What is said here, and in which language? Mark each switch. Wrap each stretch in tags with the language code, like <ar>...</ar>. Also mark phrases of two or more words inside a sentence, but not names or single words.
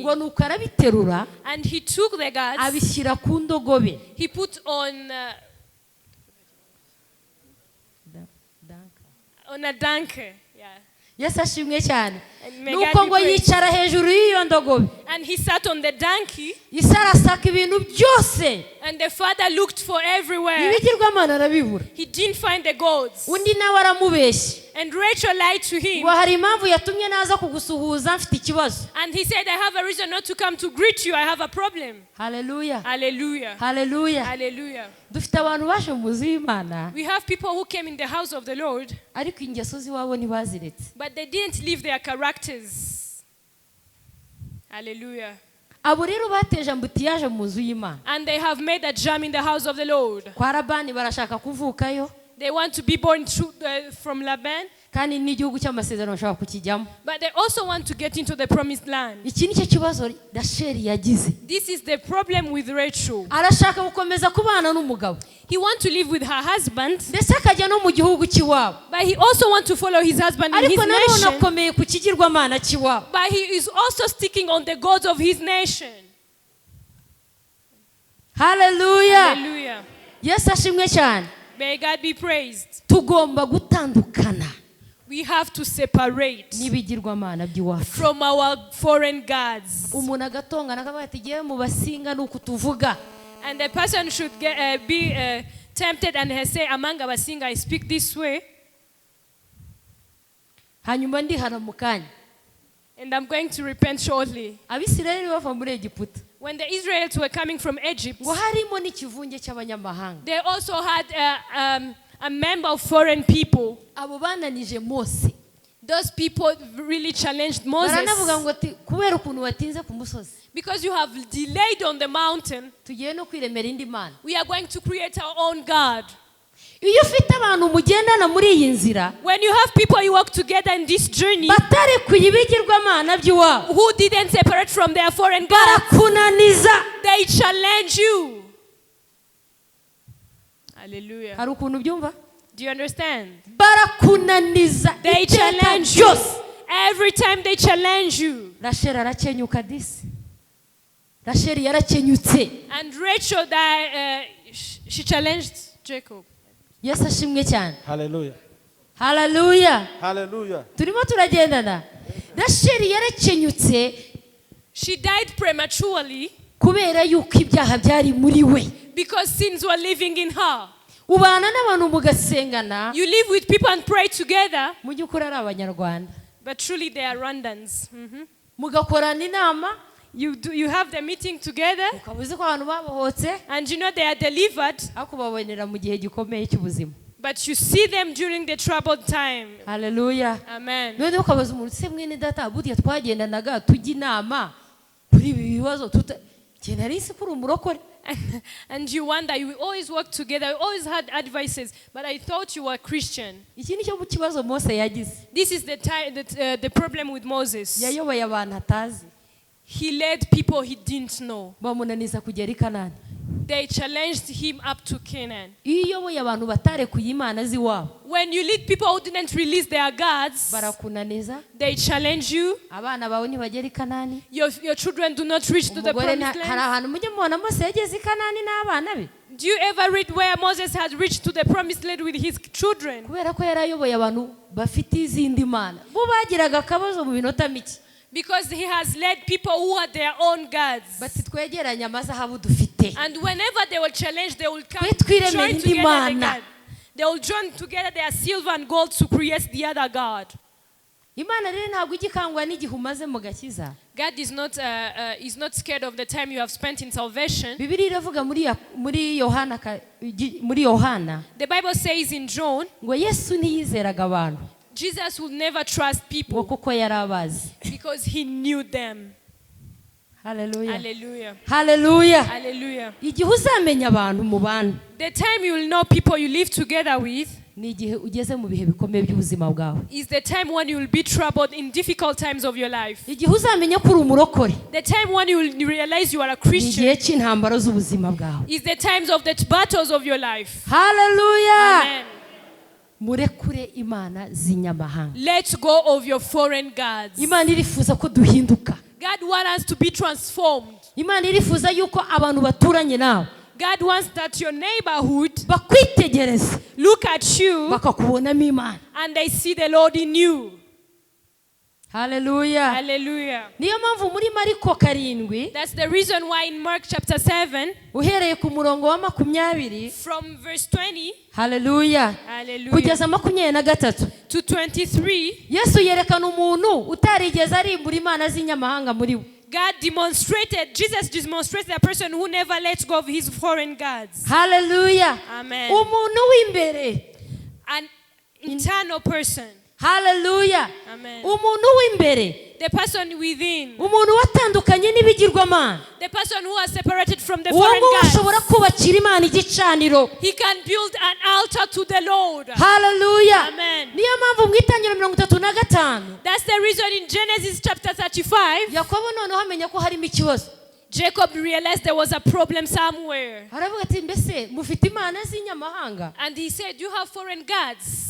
<rw>ngo nuko arabiterura</rw> <en>And he took the gods,</en> <rw>abishyira ku ndogobe</rw> <en>he put on a donkey. Yeah.</en> <rw>Yesu ashimwe cyane</rw> <en>And may</en> <rw>nuko</rw> <en>God be</en> <rw>ngo</rw> <en>praised.</en> <rw>yicara hejuru y'iyo ndogobe</rw> <en>And he sat on the donkey,</en> <rw>isi arasaka ibintu byose</rw> <en>and the father looked for everywhere.</en> <rw>ibigirwamana arabibura</rw> <en>He didn't find the gods.</en> <rw>undi nawe aramubeshya</rw> <en>And Rachel lied to him.</en> <rw>ngo hari impamvu yatumye naza kugusuhuza mfite ikibazo.</rw> <en>And he said, I have a reason not to come to greet you. I have a problem.</en> <rw>Haleluya,</rw> <en>Hallelujah.</en> <rw>haleluya.</rw> <en>Hallelujah.</en> <rw>Dufite abantu baje mu nzu y'Imana</rw> <en>We have people who came in the house of the Lord,</en> <rw>ariko ingeso z'iwabo ntibaziretse.</rw> <en>but they didn't leave their characters. Hallelujah.</en> <rw>Abo rero bateje ambutiyaje mu nzu y'Imana.</rw> <en>And they have made a jam in the house of the Lord.</en> <rw>Kwa Labani barashaka kuvukayo</rw> <en>They want to be born from Laban,</en> <rw>kandi n'igihugu cy'amasezerano bashaka kukijyamo.</rw> <en>but they also want to get into the promised land.</en> <rw>Iki nicyo kibazo Rasheli yagize.</rw> <en>This is the problem with Rachel.</en> <rw>Arashaka gukomeza kubana n'umugabo</rw> <en>He wants to live with her husband,</en> <rw>ndetse akajya no mu gihugu cy'iwabo,</rw> <en>but he also wants to follow his husband in his</en> <rw>ariko nanone</rw> <en>nation.</en> <rw>akomeye ku kigirwamana cy'iwabo.</rw> <en>But he is also sticking on the gods of his nation.</en> <rw>Haleluya,</rw> <en>Hallelujah.</en> <rw>Yesu ashimwe cyane.</rw> <en>May God be praised.</en> <rw>Tugomba gutandukana</rw> <en>We have to separate</en> <rw>n'ibigirwamana by'iwacu.</rw> <en>from our foreign gods.</en> <rw>Umuntu agatongana akavuga ati ngewe mu basinga ni uku tuvuga.</rw> <en>And the person should be tempted and say, among our singer, I speak this way,</en> <rw>hanyuma ndihana mu kanya.</rw> <en>and I'm going to repent shortly.</en> <rw>Abisirayeli bava muri Egiputa</rw> <en>When the Israelites were coming from Egypt,</en> <rw>ngo harimo n'ikivunge cy'abanyamahanga.</rw> <en>they also had a member of foreign people.</en> <rw>Abo bananije Mose.</rw> <en>Those people really challenged Moses.</en> <rw>Baranavuga ngo ati kubera ukuntu watinze ku musozi</rw> <en>Because you have delayed on the mountain,</en> <rw>tugiye no kwiremera indi mana.</rw> <en>we are going to create our own God.</en> <rw>Iyo ufite abantu mugendana muri iyi nzira</rw> <en>When you have people you walk together in this journey</en> <rw>batarekuye ibigirwamana by'iwabo,</rw> <en>who didn't separate from their foreign gods,</en> <rw>barakunaniza.</rw> <en>they challenge you. Hallelujah.</en> <rw>Hari ukuntu byumva?</rw> <en>Do you understand?</en> <rw>Barakunaniza</rw> <en>They</en> <rw>iteka</rw> <en>challenge you.</en> <rw>ryose.</rw> <en>Every time they challenge you.</en> <rw>Rasheli arakenyuka disi. Rasheli yarakenyutse.</rw> <en>And Rachel, she challenged Jacob.</en> <rw>Yesu ashimwe cyane.</rw> <en>Hallelujah.</en> <rw>Haleluya.</rw> <en>Hallelujah.</en> <rw>Turimo turagendana. Rasheli yarakenyutse</rw> <en>She died prematurely</en> <rw>kubera yuko ibyaha byari muri we.</rw> <en>because sins were living in her.</en> <rw>Ubana n'abantu mugasengana,</rw> <en>You live with people and pray together,</en> <rw>mu by'ukuri ari Abanyarwanda.</rw> <en>but truly they are Rwandans.</en> <rw>Mugakorana inama,</rw> <en>You have the meeting together,</en> <rw>ukaba uzi ko abantu babohotse,</rw> <en>and you know they are delivered,</en> <rw>ariko babonera mu gihe gikomeye cy'ubuzima.</rw> <en>but you see them during the troubled time.</en> <rw>Haleluya.</rw> <en>Amen.</en> <rw>Noneho ukabaza umuntu se mwene data burya twagendanaga tujya inama kuri ibi bibazo njye nari nzi ko uri umurokore.</rw> <en>And you wonder, you always work together, you always had advices, but I thought you were Christian.</en> <rw>Iki ni cyo kibazo Mose yagize.</rw> <en>This is the problem with Moses.</en> <rw>Yayoboye abantu atazi.</rw> <en>he led people he didn't know.</en> <rw>bamunaniza kugera i Kanani.</rw> <en>They challenged him up to Canaan.</en> <rw>iyo uyoboye abantu batarekuye imana z'iwabo</rw> <en>When you lead people who didn't release their gods,</en> <rw>barakunaniza,</rw> <en>they challenge you.</en> <rw>abana bawe ntibagera i Kanani.</rw> <en>Your children do not reach to the</en> <rw>umugore</rw> <en>promised</en> <rw>hari</rw> <en>land.</en> <rw>ahantu mujye mubona Mose yageze i Kanani n'abana be,</rw> <en>Do you ever read where Moses had reached to the promised land with his children?</en> <rw>kubera ko yari ayoboye abantu bafite izindi mana, bo bagiraga akabazo mu minota mike,</rw> <en>Because he has led people who had their own gods.</en> <rw>bati twegeranye amazahabu dufite.</rw> <en>And whenever they will challenge, they will come</en> <rw>Twe twiremera</rw> <en>join</en> <rw>indi</rw> <en>together the</en> <rw>mana.</rw> <en>god. They will join together their silver and gold to create the other god.</en> <rw>Imana rero ntabwo igikangwa n'igihe umaze mu gakiza.</rw> <en>God is not scared of the time you have spent in salvation.</en> <rw>Bibiliya iravuga muri Yohana</rw> <en>The Bible says in John,</en> <rw>ngo Yesu ntiyizeraga abantu</rw> <en>Jesus will never trust</en> <rw>ngo</rw> <en>people</en> <rw>kuko yari abazi.</rw> <en>because he knew them.</en> <rw>Haleluya,</rw> <en>Hallelujah.</en> <rw>haleluya.</rw> <en>Hallelujah.</en> <rw>Igihe uzamenya abantu mu bantu</rw> <en>The time you will know people you live together with</en> <rw>ni igihe ugeze mu bihe bikomeye by'ubuzima bwawe.</rw> <en>is the time when you will be troubled in difficult times of your life.</en> <rw>Igihe uzamenya ko uri umurokore</rw> <en>The time when you will realize you are a</en> <rw>ni</rw> <en>Christian</en> <rw>igihe cy'intambaro z'ubuzima bwawe.</rw> <en>is the times of the battles of your life.</en> <rw>Haleluya.</rw> <en>Amen.</en> <rw>Murekure imana z'inyamahanga.</rw> <en>Let go of your foreign gods.</en> <rw>Imana irifuza ko duhinduka.</rw> <en>God wants us to be transformed.</en> <rw>Imana irifuza yuko abantu baturanye nawe</rw> <en>God wants that your neighborhood</en> <rw>bakwitegereza</rw> <en>look at you</en> <rw>bakakubonamo imana.</rw> <en>and they see the Lord in you.</en> <rw>Haleluya.</rw> <en>Hallelujah.</en> <rw>Niyo mpamvu muri Mariko 7</rw> <en>That's the reason why in Mark chapter 7,</en> <rw>uhereye ku murongo wa 20</rw> <en>from verse 20,</en> <rw>haleluya</rw> <en>hallelujah,</en> <rw>kugeza 23</rw> <en>to 23,</en> <rw>Yesu yerekana umuntu utarigeze arimbura imana z'inyamahanga muri we.</rw> <en>Jesus demonstrated a person who never lets go of his foreign gods.</en> <rw>Haleluya.</rw> <en>Amen.</en> <rw>Umuntu w'imbere.</rw> <en>An internal person.</en> <rw>Haleluya.</rw> <en>Amen.</en> <rw>Umuntu w'imbere.</rw> <en>The person within.</en> <rw>Umuntu watandukanye n'ibigirwamana.</rw> <en>The person who has separated from the</en> <rw>uwo</rw> <en>foreign</en> <rw>nguwo ashobora</rw> <en>gods.</en> <rw>kubakira imana igicaniro.</rw> <en>He can build an altar to the Lord.</en> <rw>Haleluya.</rw> <en>Amen.</en> <rw>Niyo mpamvu mu Itangiriro 35</rw> <en>That's the reason in Genesis chapter 35,</en> <rw>Yakobo noneho amenya ko harimo ikibazo.</rw> <en>Jacob realized there was a problem somewhere.</en> <rw>Aravuga ati mbese mufite imana z'inyamahanga</rw> <en>And he said, you have foreign gods.</en>